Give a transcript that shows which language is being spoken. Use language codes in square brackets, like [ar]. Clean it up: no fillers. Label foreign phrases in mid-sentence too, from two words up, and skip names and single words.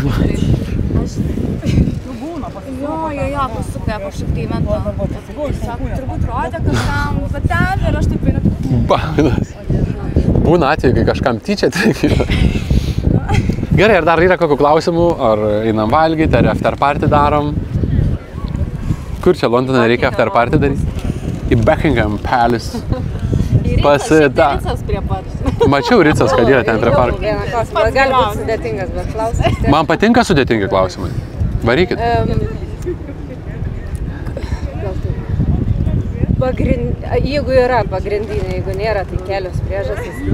[lt] Jo, pasukė kažkaip tai mentą. Sako, turbūt rodė kažkam patelį ir aš taip einu. Baudas. Būna atveju, kai kažkam tyčia trenkė. Gerai, ar dar yra kokių klausimų? Ar einam valgyti, ar [en] after party [lt] darom? Kur čia Londone reikia [en] after party [lt] daryti? Į Buckingham Palace. Ricas prie pat. Mačiau Ricas, kad yra ten prie parko. Gali būti sudėtingas, bet klausimas. Man patinka sudėtingi klausimai. Varykit. Jeigu yra pagrindinė, jeigu nėra, tai kelios priežastys.